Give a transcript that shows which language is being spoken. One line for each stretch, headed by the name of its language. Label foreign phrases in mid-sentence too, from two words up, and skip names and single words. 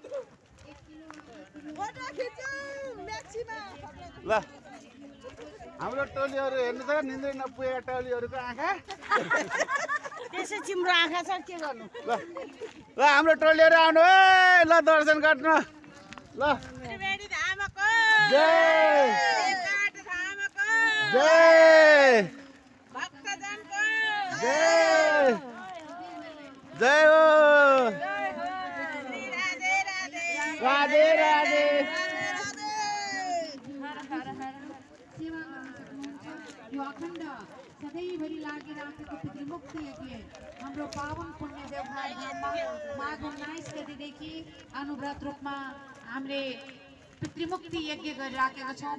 Nepali: ल हाम्रो टोलीहरु हेर्नु त निन्द्रै नपुगेका टोलीहरुको आँखा त्यसै तिम्रो आँखा छ के गर्नु ल हाम्रो टोलीहरु आउनु है ल दर्शन गर्नु ल जय जय जय जय हो राधे राधे यो अखण्ड सधैँ सधैँभरि लागिराखेको पितृमुक्ति यज्ञ हाम्रो पावन पुण्य देवघर धाममा माघ 19 गतेदेखि अनुव्रत रूपमा हामीले पितृमुक्ति यज्ञ गरिराखेका छौँ।